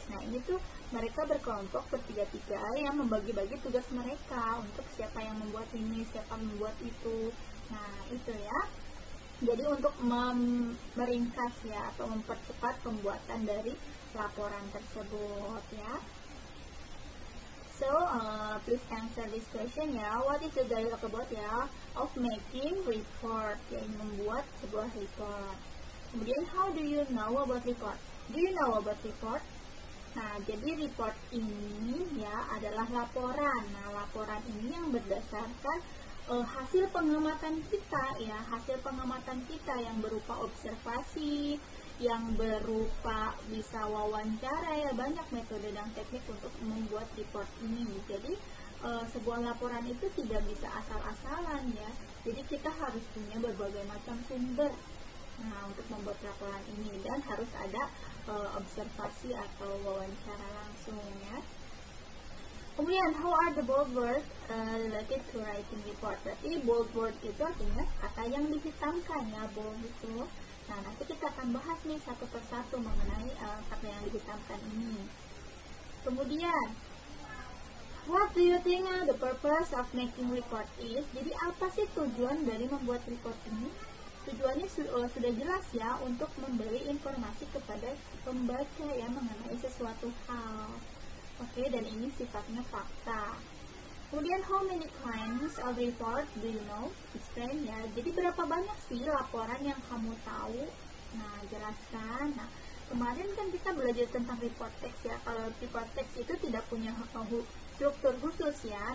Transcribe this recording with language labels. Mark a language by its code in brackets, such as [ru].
[id] Nah, ini tuh mereka berkelompok bertiga-tiga yang membagi-bagi tugas mereka untuk siapa yang membuat ini, siapa membuat itu. Nah, itu ya. Jadi untuk meringkas ya atau mempercepat pembuatan dari laporan tersebut ya. [en] So, please answer this question ya. What is the dialogue about ya? Of making report, [id] yang membuat sebuah report. [en] Kemudian, how do you know about report? Do you know about report? [id] Nah, jadi report ini ya adalah laporan. Nah, laporan ini yang berdasarkan hasil pengamatan kita ya, hasil pengamatan kita yang berupa observasi, yang berupa bisa wawancara ya, banyak metode dan teknik untuk membuat report ini. Jadi sebuah laporan itu tidak bisa asal-asalan ya. Jadi kita harus punya berbagai macam sumber. Nah, untuk membuat laporan ini dan harus ada observasi atau wawancara langsung ya. [en] Kemudian, how are the bold words related to writing report? [id] Berarti bold word itu artinya kata yang dihitamkan ya, bold itu. Nah, nanti kita akan bahas nih satu persatu mengenai kata yang dihitamkan ini. [en] Kemudian, what do you think the purpose of making report is? [id] Jadi apa sih tujuan dari membuat report ini? Tujuannya sudah jelas ya, untuk memberi informasi kepada pembaca ya mengenai sesuatu hal. Oke, dan ini sifatnya fakta. [en] Kemudian, how many kinds of report do you know? Explain ya. [id] Jadi berapa banyak sih laporan yang kamu tahu? Nah, jelaskan. Nah, kemarin kan kita belajar tentang report text ya. Kalau report text itu tidak punya struktur khusus ya.